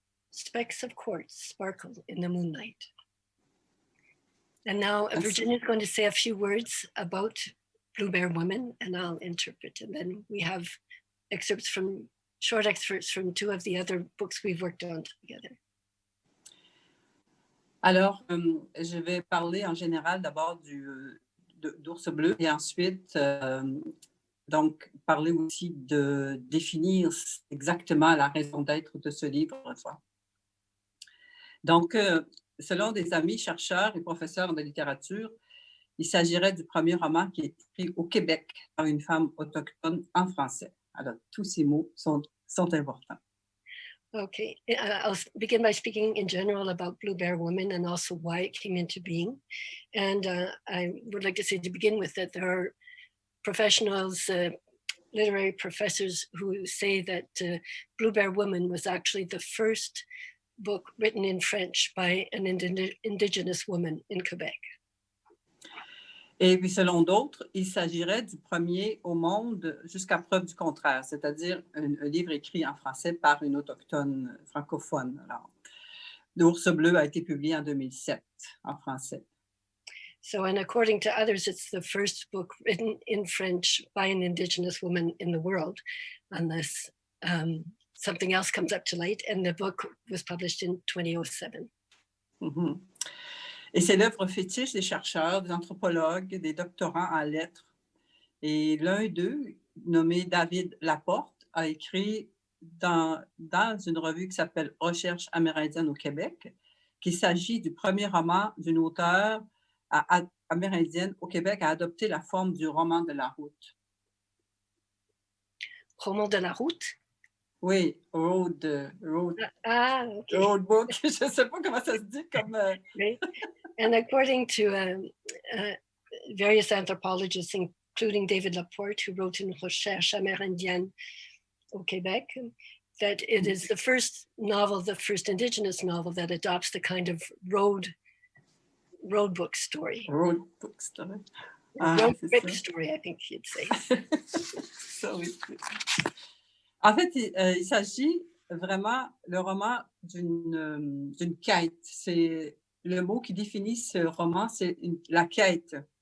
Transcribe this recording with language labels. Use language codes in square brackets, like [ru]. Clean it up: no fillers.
[en] Specks of quartz sparkle in the moonlight. And now Virginia is going to say a few words about Blue Bear Woman, and I'll interpret. And then we have short excerpts from two of the other books we've worked on together. [fr] Alors, je vais parler en général d'abord d'Ours bleu et ensuite, donc, parler aussi de définir exactement la raison d'être de ce livre. Donc, selon des amis chercheurs et professeurs de littérature, il s'agirait du premier roman qui est écrit au Québec par une femme autochtone en français. Alors, tous ces mots sont importants. [en] Okay, I'll begin by speaking in general about Blue Bear Woman and also why it came into being. And I would like to say to begin with that there are professionals, literary professors who say that Blue Bear Woman was actually the first book written in French by an indigenous woman in Quebec. [fr] Et puis, selon d'autres, il s'agirait du premier au monde jusqu'à preuve du contraire, c'est-à-dire un livre écrit en français par une autochtone francophone. Alors, L'Ours bleu a été publié en 2007 en français. [en] So, and according to others, it's the first book written in French by an indigenous woman in the world, unless something else comes up to light. And the book was published in 2007. Mm-hmm. [fr] Et c'est l'œuvre fétiche des chercheurs, des anthropologues, des doctorants en lettres. Et l'un d'eux, nommé David Laporte, a écrit dans une revue qui s'appelle Recherche amérindienne au Québec qu'il s'agit du premier roman d'une auteure amérindienne au Québec à adopter la forme du roman de la route. Roman de la route? Oui, [en] road Okay. road book. [fr] Je ne sais pas comment ça se dit comme... [en] Right. And according to various anthropologists, including David Laporte, who wrote in Recherche amérindienne au Québec, that it is the first novel, the first indigenous novel that adopts the kind of road book story. Road book story. Road trip story, I think you'd say. [fr] Ça, oui. En fait, il s'agit vraiment, le roman d'une quête. C'est le mot qui définit ce roman, c'est la quête.